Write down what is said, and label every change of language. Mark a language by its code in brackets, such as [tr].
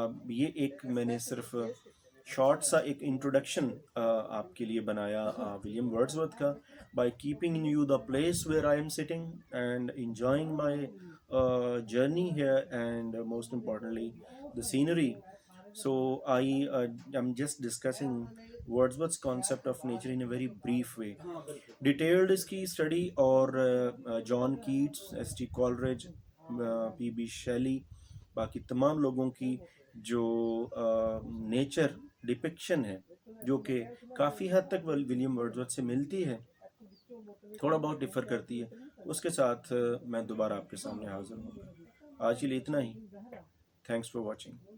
[ur] یہ ایک میں نے صرف شارٹ سا ایک انٹروڈکشن آپ کے لیے بنایا ولیم ورڈزورتھ کا. [en] By keeping in you the place where I am sitting and enjoying my journey here, and most importantly the scenery. So I'm just discussing Wordsworth's concept of nature in a very brief way. [ur] Detailed اس کی study اور جان cats, S T کالریج، P be Shelley, باقی تمام لوگوں کی جو nature depiction ہے جو کہ کافی حد تک ولیم ورڈزورتھ سے ملتی ہے، تھوڑا بہت ڈفر کرتی ہے، اس کے ساتھ میں دوبارہ آپ کے سامنے حاضر ہوں گا. آج کے لیے اتنا ہی. [en] Thanks for watching.